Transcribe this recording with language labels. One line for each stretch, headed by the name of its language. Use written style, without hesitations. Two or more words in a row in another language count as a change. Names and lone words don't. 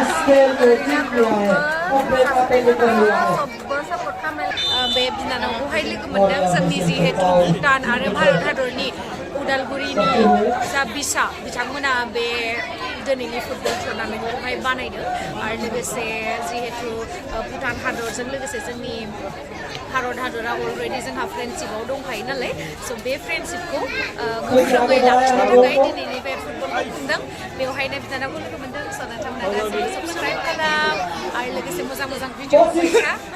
Hindi: खेल में जीत लिया है कॉम्प्लेट आपने निकाल लिया है
Bodo: बे बिनानावखौहाय लोगो मोनदों जोंनि जिहेतु भुटान आरो भारत हादरनि उदालगुरिनि जा बिसा बिथांमोना बे दिनैनि फुटबल टुर्नामेन्टखौहाय बानायदों आरो लोगोसे जिहेतु भुटान हादरजों लोगोसे जोंनि भारत हादरा अलरेडि जोंहा फ्रेन्डशिपआव दंखायो नालाय स' बे फ्रेन्डशिपखौ गोख्रोङै लाखिनो थाखाय दिनैनि बे फुटबलखौ खुंदों बेवहायनो बिनानावखौ लोगो मोनदों स' नोंथांमोना गासैबो साबस्क्राइब खालाम आरो लोगोसे मोजां मोजां भिडिअ फैसा